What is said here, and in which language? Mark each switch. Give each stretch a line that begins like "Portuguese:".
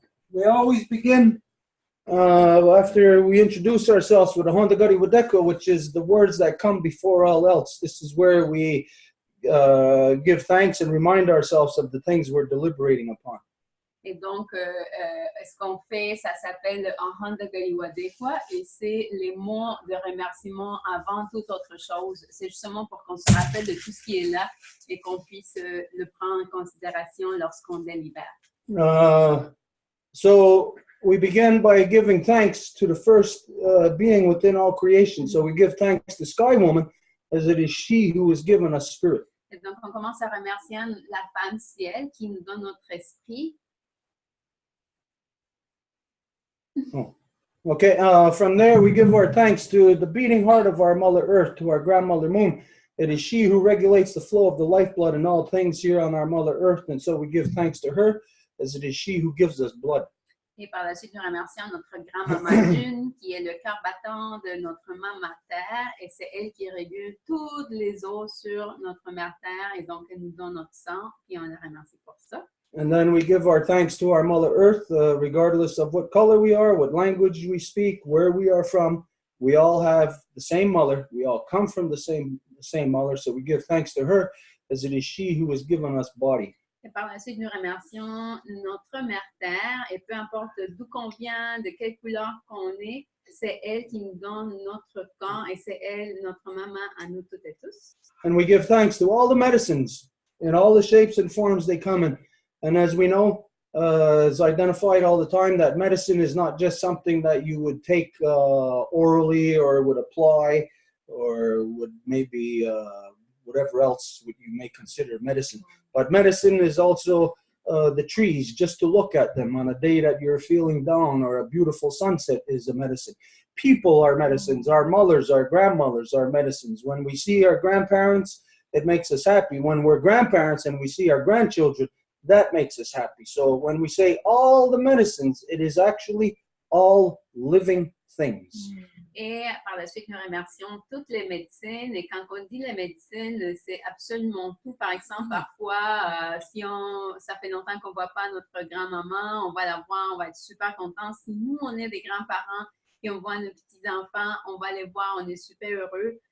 English: We always begin after we introduce ourselves with a Honda Gari Wadeko, which is the words that come before all else. This is where we give thanks and remind ourselves of the things we're deliberating upon.
French: Et donc, ce qu'on fait, ça s'appelle en Honda Galiwadekwa et c'est les mots de remerciement avant toute autre chose. C'est justement pour qu'on se rappelle de tout ce qui est là et qu'on puisse le prendre en considération lorsqu'on délibère.
English: So we begin by giving thanks to the first being within all creation. So we give thanks to Sky Woman, as it is she who has given us spirit.
French: Et donc, on commence à remercier la femme ciel qui nous donne notre esprit. Oh.
English: Okay, from there we give our thanks to the beating heart of our Mother Earth, to our grandmother Moon. It is she who regulates the flow of the lifeblood in all things here on our Mother Earth, and so we give thanks to her, as it is she who gives us blood.
French: Et par la suite, nous remercions notre grand-maman Lune, qui est le cœur battant de notre maman Terre, et c'est elle qui régule toutes les eaux sur notre mère Terre, et donc elle nous donne notre sang, et on la remercie pour ça.
English: And then we give our thanks to our Mother Earth, regardless of what color we are, what language we speak, where we are from. We all have the same mother. We all come from the same mother. So we give thanks to her, as it is she who has given us body.
French: Et par la suite, nous remercions notre mère Terre, et peu importe d'où qu'on vient, de quelle couleur qu'on est, c'est elle qui nous donne notre corps, et c'est elle, notre maman, à nous toutes et tous.
English: And we give thanks to all the medicines in all the shapes and forms they come in. And as we know, it's identified all the time that medicine is not just something that you would take orally or would apply or would maybe whatever else you may consider medicine. But medicine is also the trees, just to look at them on a day that you're feeling down, or a beautiful sunset is a medicine. People are medicines. Our mothers, our grandmothers are medicines. When we see our grandparents, it makes us happy. When we're grandparents and we see our grandchildren, that makes us happy. So when we say all the medicines, it is actually all living things.
French: Et par la suite, nous remercions toutes les médecines. Et quand on dit les médecines, c'est absolument tout. Par exemple, parfois, si ça fait longtemps qu'on ne voit pas notre grand-maman, on va la voir, on va être super content. Si nous, on est des grands-parents et on voit nos petits-enfants, on va les voir, on est super heureux.